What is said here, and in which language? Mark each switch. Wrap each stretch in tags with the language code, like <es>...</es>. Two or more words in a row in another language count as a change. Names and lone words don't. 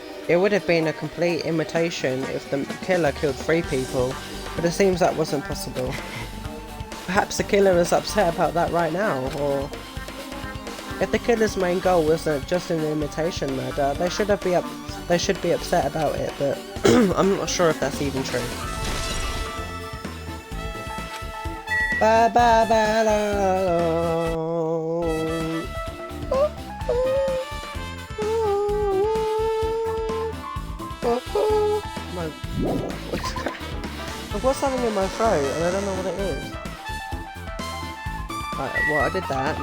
<en>It would have been a complete imitation if the killer killed 3 people, but it seems that wasn't possible. Perhaps the killer is upset about that right now, or... If the killer's main goal wasn't just an imitation murder, they should be upset about it, but I'm not sure if that's even true. Ba ba ba la. I've got something in my throat and I don't know what it is. Right, well, I did that.</en>